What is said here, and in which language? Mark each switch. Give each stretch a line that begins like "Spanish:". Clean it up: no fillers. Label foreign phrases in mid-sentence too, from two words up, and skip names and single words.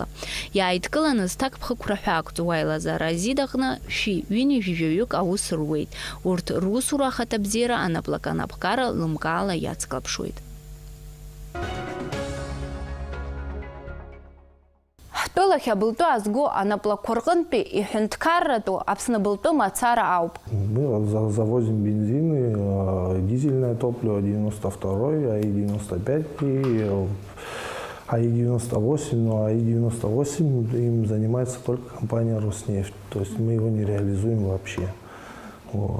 Abkhazian: Иааидкыланы зҭак ԥхықәра ҳәа ақәҵуа аилазаара азид аҟны ҩынҩажәижәаҩык аус руеит. Урҭ русура ахаҭабзиара анаплаканапхгара лымкаала иацклаԥшуеит. Ҳтәылахь абылтәы азго анаплақәа рҟынтәи иҳәынҭқарратәу Аԥсны былтәы мацара ауп.
Russian: Мы завозим бензин, дизельное топливо 92, АИ-95 и АИ-98, но АИ-98 им занимается только компания «Роснефть», то есть мы его не реализуем вообще. Вот.